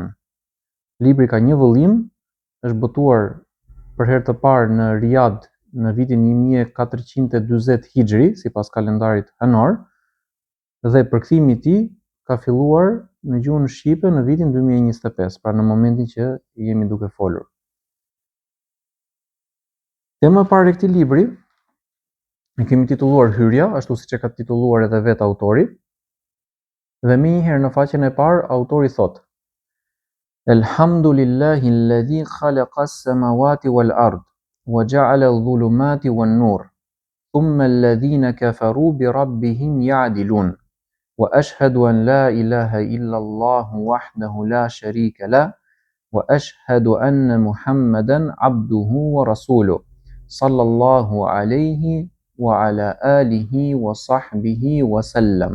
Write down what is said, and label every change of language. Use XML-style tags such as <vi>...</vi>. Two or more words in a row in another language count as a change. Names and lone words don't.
<sq>Libri ka një vëllim, është botuar për herë të parë në Riyadh në vitin 1440 Hijri, sipas kalendarit anor, dhe përkthimi i tij ka filluar në gjuhën shqipe në vitin 2025, pra në momentin që jemi duke folur. Tema e parë e këtij libri e kemi titulluar Hyrja, ashtu siç e ka titulluar edhe vetë autori. Dhe më njëherë në faqen e parë autori thotë:</sq> <ar>الحمد لله الذي خلق السماوات والأرض وجعل الظلمات والنور ثم الذين كفروا بربهم يعدلون وأشهد أن لا إله إلا الله وحده لا شريك له وأشهد أن محمدا عبده ورسوله صلى الله عليه وعلى آله وصحبه وسلم.</ar>